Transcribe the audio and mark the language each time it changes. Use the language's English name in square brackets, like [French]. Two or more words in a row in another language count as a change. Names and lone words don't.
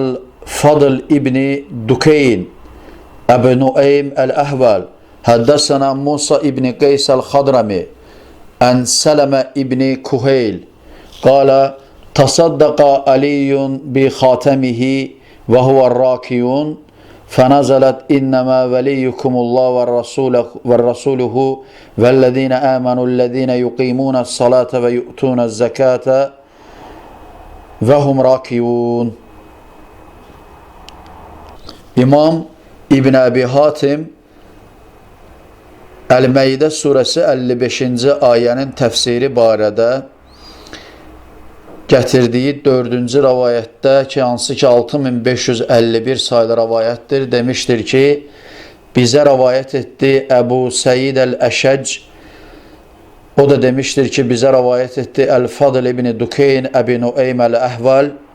[Arabic] الفضل بن دكين، أبو نعيم الأحول، حدثنا موسى بن قيس الحضرمي، عن سلمة بن كهيل، قال تصدق علي بخاتمه وهو الراكع, فنزلت إنما وليكم الله والرسوله والذين آمنوا الذين يقيمون الصلاة ويؤتون الزكاة وهم راكعون. [Azerbaijani] İmam İbn Əbi Hatim Əl-Meydə surəsi 55-ci ayənin təfsiri barədə gətirdiyi 4-cü rəvayətdə ki, hansı ki 6551 saylı rəvayətdir, demişdir ki, bizə rəvayət etdi Əbu Səid Əl-Əşəc, o da demişdir ki, bizə rəvayət etdi Əl-Fadl ibn Dukeyn Əbi Nueym Əl-Əhval,